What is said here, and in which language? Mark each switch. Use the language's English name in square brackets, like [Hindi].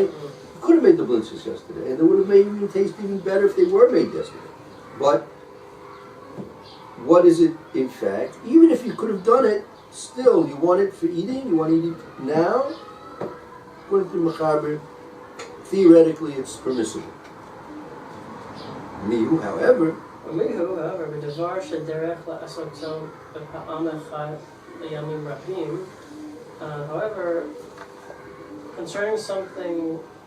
[English] You could have made the blintzes yesterday, and it would have made even taste even better if they were made yesterday. But what is it in fact? Even if you could have done it, still, you want it for eating? You want to eat it now? According to Mechaber, theoretically it's permissible. Mihu, however, [Hebrew] בדבר שדרך לעשותו בפעם אחת לימים רבים. [English] However, concerning something,